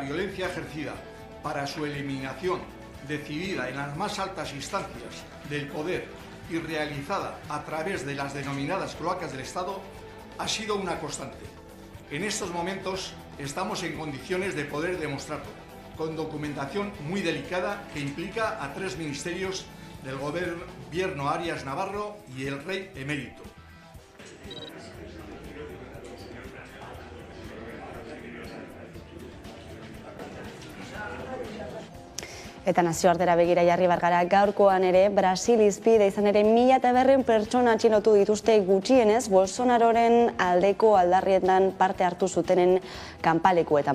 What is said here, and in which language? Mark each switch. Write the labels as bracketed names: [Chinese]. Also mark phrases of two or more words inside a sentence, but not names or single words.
[Spanish] violencia ejercida para su eliminación, decidida en las más altas instancias del poder y realizada a través de las denominadas cloacas del Estado, ha sido una constante. En estos momentos estamos en condiciones de poder demostrarlo, con documentación muy delicada que implica a 3 ministerios del gobierno Arias Navarro y el rey emérito. [Basque] Eta nazioartera begira jarri bargara, gaurkoan ere, Brasil izpide izan ere 1.200 pertsona atxilotu dituzte gutxienez Bolsonaroren aldeko aldarrietan parte hartu zutenen kanpalekuetan.